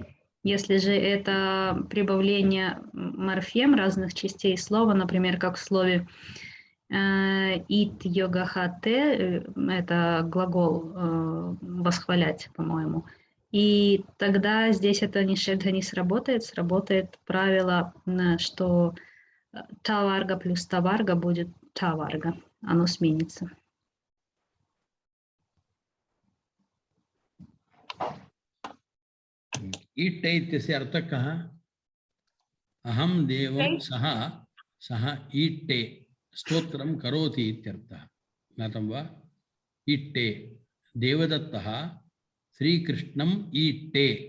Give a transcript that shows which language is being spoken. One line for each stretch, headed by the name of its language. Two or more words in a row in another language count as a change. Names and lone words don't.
Russian: Если же это прибавление морфем разных частей слова, например, как в слове
Sanskrit: ईट् योगः ते,
Russian: это глагол восхвалять, по-моему, и тогда здесь это нишедха не сработает, сработает правило, что таварга плюс таварга будет таварга, оно сменится.
Sanskrit: ईट्टे इत्यस्य अर्थः कः अहं देवं सः ईट्टे स्तोत्रं करोति इत्यर्थः ज्ञातं वा ईट्टे देवदत्तः श्रीकृष्णम् ईट्टे